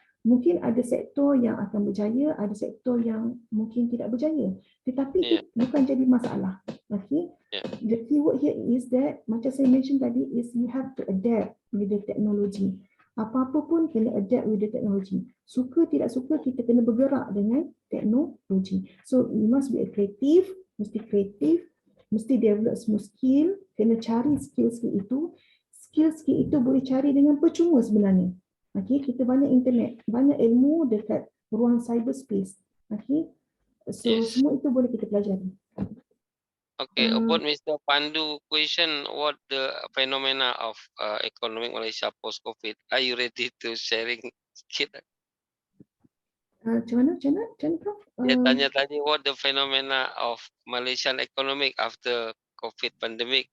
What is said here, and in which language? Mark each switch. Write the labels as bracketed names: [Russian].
[Malay] Mungkin ada sektor yang akan berjaya, ada sektor yang mungkin tidak berjaya. Tetapi itu bukan jadi masalah. Okay? [English] The keyword here is that, [Malay] macam saya mention tadi, [English] is you have to adapt with the technology. [Malay] Apa-apa pun kena [English] adapt with the technology. [Malay] Suka tidak suka, kita kena bergerak dengan teknologi. [English] So you must be [Malay] kreatif, mesti develop semua skill, kena cari skill-skill itu. Skill-skill itu boleh cari dengan percuma sebenarnya. Okay, kita banyak internet, banyak ilmu dekat ruang cyberspace. Okay, so semua itu boleh kita pelajari. [English] Okay, about Mr. Pandu question, what the phenomena of economic Malaysia post-COVID? Are you ready to sharing [Malay] sikit? Macam mana, Prof? Dia tanya tadi, [English] what the phenomena of Malaysian economic after COVID pandemic?